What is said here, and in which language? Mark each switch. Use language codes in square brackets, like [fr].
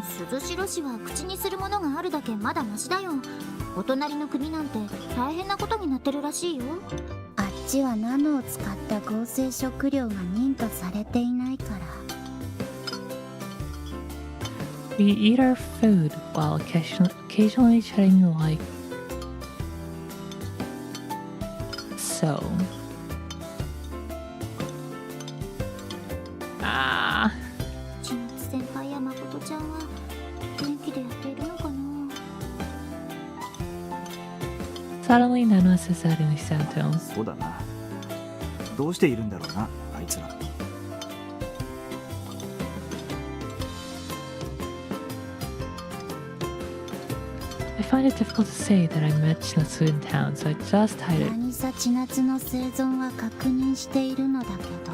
[ja] 鈴代氏は口にするものがあるだけまだマシだよ。お隣の国なんて大変なことになってるらしいよ。あっちはナノを使った合成食料が認可されていないから。 [en] We eat our food while occasionally chatting like so. Ah. [ja] 千夏先輩や誠ちゃんは元気でやっているのかな。 [en] Suddenly, Nana says that in a sad tone. [ja] そうだな。どうしているんだろうな、あいつら。 [en] I find it difficult to say that I met Chinatsu in town, so I just hide it. [ja] 何さ千夏の生存は確認しているのだけど。